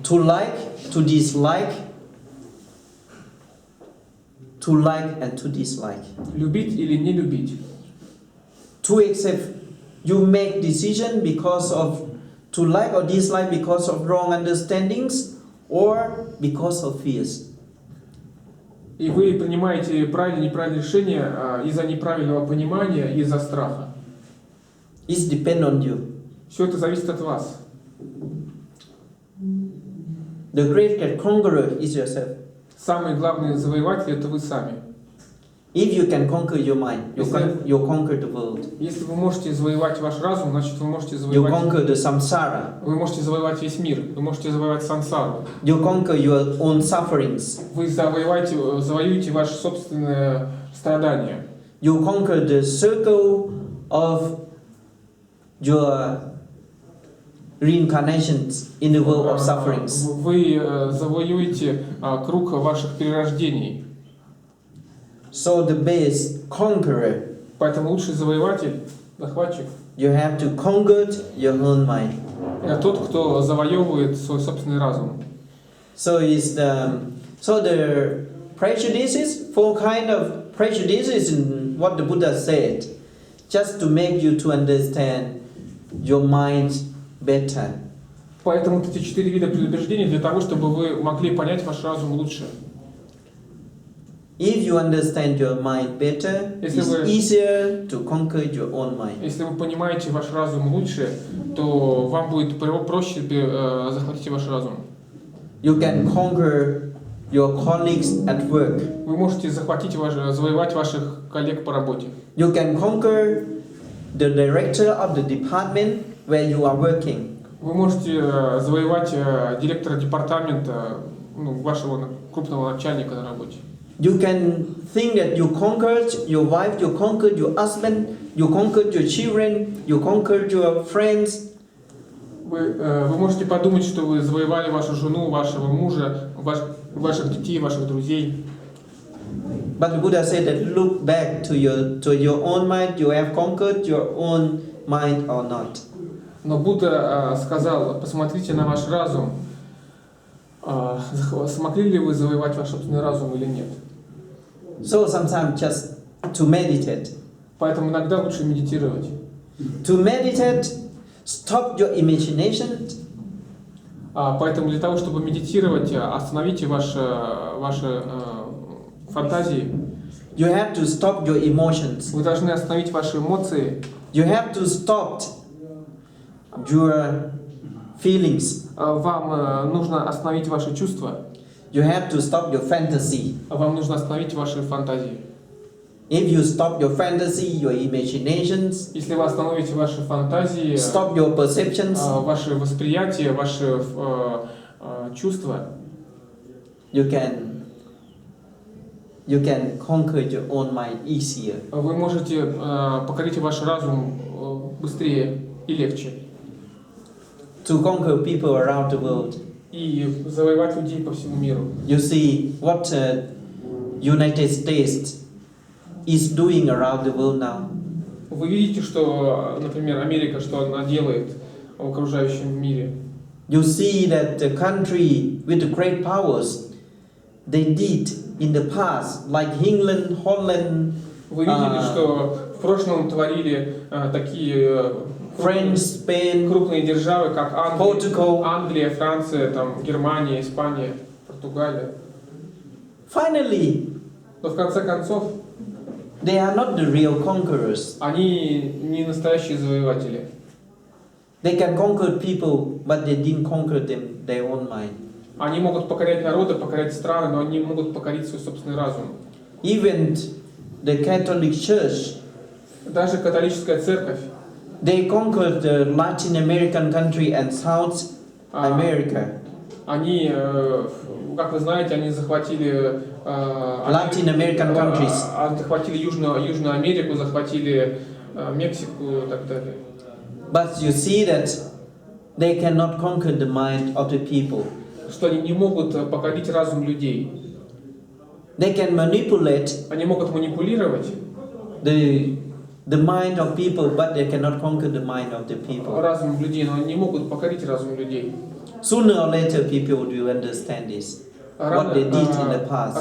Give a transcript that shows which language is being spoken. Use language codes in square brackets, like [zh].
[en] To like, to dislike, to like and to dislike. [ru] Любить или не любить. [en] To accept, you make decision because of to like or dislike because of wrong understandings or because of fears. [ru] И вы принимаете правильное и неправильное решение из-за неправильного понимания, из-за страха. [en] It depends on you. [ru] Все это зависит от вас. [en] The great conqueror is yourself. [ru] Самый главный завоеватель — это вы сами. [en] If you can conquer your mind, you conquer the world. [ru] Если вы можете завоевать ваш разум, значит вы можете [en] You [ru] завоевать. [en] conquer the samsara. [ru] Вы можете завоевать весь мир. Вы можете завоевать сансару. [en] You conquer your own sufferings. [ru] Вы завоюете ваше собственное страдание. [en] You conquer the circle of your reincarnations in the world of sufferings. [ru] Вы завоюете круг ваших перерождений. [en] So the best conqueror, [ru] Поэтому лучший завоеватель, захватчик, [en] you have to conquer your own mind. [ru] это тот, кто завоевывает свой собственный разум. [en] So the prejudices, four kind of prejudices in what the Buddha said, just to make you to understand your mind better. [ru] Поэтому эти 4 вида предубеждений для того, чтобы вы могли понять ваш разум лучше. [en] If you understand your mind better, it's easier to conquer your own mind. [ru] Если вы понимаете ваш разум лучше, то вам будет проще захватить ваш разум. [en] You can conquer your colleagues at work. [ru] Вы можете завоевать ваших коллег по работе. [en] You can conquer the director of the department where you are working. [ru] Вы можете завоевать директора департамента, вашего крупного начальника на работе. [en] You can think that you conquered your wife, you conquered your husband, you conquered your children, you conquered your friends. [ru] Вы можете подумать, что вы завоевали вашу жену, вашего мужа, ваших детей, ваших друзей. [en] But the Buddha said that look back to your own mind, you have conquered your own mind or not. [ru] Но Будда сказал: посмотрите на ваш разум. Смогли ли вы завоевать ваш собственный разум или нет? [en] So sometimes just to meditate. [ru] Поэтому иногда лучше медитировать. [en] To meditate, stop your imagination. [ru] Поэтому для того, чтобы медитировать, остановите ваши фантазии. [en] You have to stop your emotions. [ru] Вы должны остановить ваши эмоции. [en] You have to stop your feelings. [ru] Вам нужно остановить ваши чувства. [en] You have to stop your fantasy. [ru] Вам нужно остановить ваши фантазии. [en] If you stop your fantasy, your imaginations, [ru] Если вы остановите ваши фантазии, [en] stop your perceptions, [ru] ваши восприятия, ваши чувства, [en] you can conquer your own mind easier. [ru] вы можете покорить ваш разум быстрее и легче. [en] To conquer people around the world. [ru] И завоевать людей по всему миру. [en] You see what United States is doing around the world now. [ru] Вы видите, что, например, Америка, что она делает в окружающем мире. [en] You see that the country with the great powers, they did in the past, like England, Holland, [ru] Вы видели, что в прошлом творили такие [en] French, Spain, [ru] крупные державы, как [en] Portugal. [ru] Англия, Франция, там, Германия, Испания, Португалия. [en] Finally, [ru] Но в конце концов, [en] they are not the real conquerors. [ru] они не настоящие завоеватели. [en] They can conquer people, but they didn't conquer them, their own mind. [ru] Они могут покорять народы, покорять страны, но они могут покорить свой собственный разум. [en] Even the Catholic Church, [ru] Даже католическая церковь, [en] they conquered the Latin American country and South America. [ru] они, как вы знаете, они захватили [en] Latin American countries. [ru] захватили Южную Америку, захватили Мексику и так далее. [en] But you see that they cannot conquer the mind of the people. [ru] Что они не могут покорить разум людей. [en] They can manipulate [ru] Они могут манипулировать [en] the mind of people, but they cannot conquer the mind of the people. [ru] разумом людей, но они не могут покорить разум людей. [en] Sooner or later, people will understand this. What they did in the past.